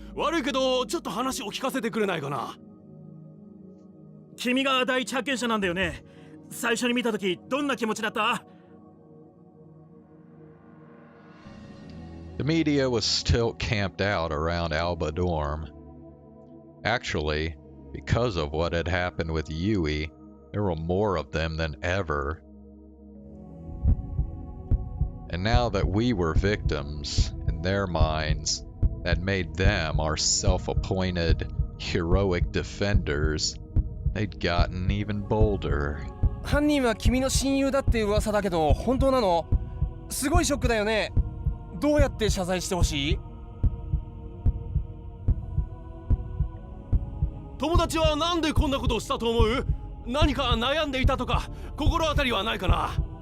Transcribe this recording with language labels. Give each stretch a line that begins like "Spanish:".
Japanese: 悪いけど、ちょっと話を聞かせてくれないかな。君が第一発見者なんだよね。最初に見たとき、どんな気持ちだった？
English: The media was still camped out around Alba Dorm. Actually, because of what had happened with Yui, there were more of them than ever. And now that we were victims, in their minds, that made them our self-appointed heroic defenders, they'd gotten even bolder.
Japanese: 犯人は君の親友だって噂だけど本当なの？すごいショックだよね。どうやって謝罪してほしい？友達はなんでこんなことをしたと思う？何か悩んでいたとか、心当たりはないかな？